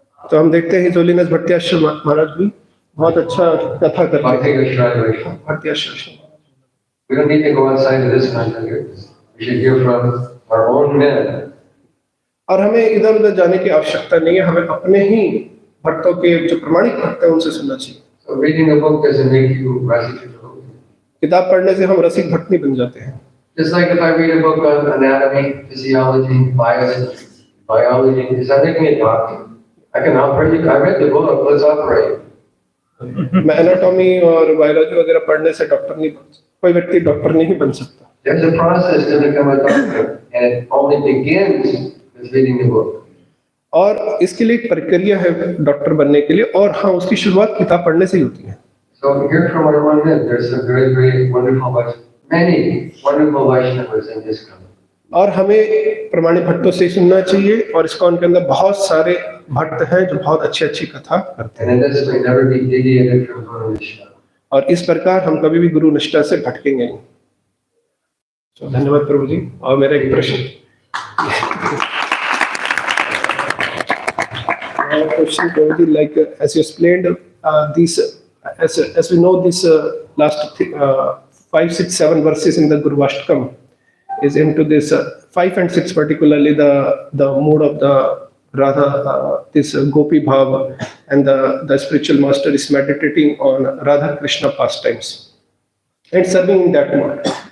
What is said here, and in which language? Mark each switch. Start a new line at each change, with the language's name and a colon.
Hindi: तो हम देखते हैं हिजोलिनस भट्टियाश्रम महाराज भी बहुत अच्छा कथा करते हैं। भट्टियाश्रम।
English: We don't need to go outside of this content here. We should hear from our own men.
Hindi: और हमें इधर उधर जाने की आवश्यकता नहीं है, हमें अपने ही भक्तों के जो प्रमाणिक भक्त हैं उनसे सुनना चाहिए।
English: So reading a book doesn't make you rasika devotee.
Hindi: किताब पढ़ने से हम रसिक भक्त नहीं बन जाते हैं।
English: Just like if I read a book on anatomy, physiology, biology, does that make me a doctor? I can operate. I read the book. Let's operate.
Hindi: मैं एनाटॉमी और बायोलॉजी वगैरह पढ़ने से डॉक्टर नहीं बन सकता, कोई व्यक्ति डॉक्टर नहीं बन सकता।
English: There's a process to become a doctor, and it only begins with reading the book.
Hindi: और इसके लिए एक प्रक्रिया है डॉक्टर बनने के लिए, और हाँ, उसकी शुरुआत किताब पढ़ने से ही होती है।
English: So here from our one there's some very, very wonderful, many wonderful Vaishnavas in this country.
Hindi: और हमें प्रमाणित भट्टों से सुनना चाहिए, और इसका उनके अंदर बहुत सारे भक्त हैं जो बहुत अच्छी अच्छी कथा करते हैं।
English: And in this way, never be deviated from Guru Nishtha.
Hindi: और इस प्रकार हम कभी भी गुरु निष्ठा से भटकेंगे नहीं। तो धन्यवाद प्रभु जी। और मेरा एक प्रश्न,
English: question Prabhu ji, like as you explained these as we know this last 5, 6, 7 verses in the Gurvashtakam is into this 5 and 6 particularly the mood of the Radha, this Gopi Bhava, and the spiritual master is meditating on Radha Krishna pastimes and serving in that mode.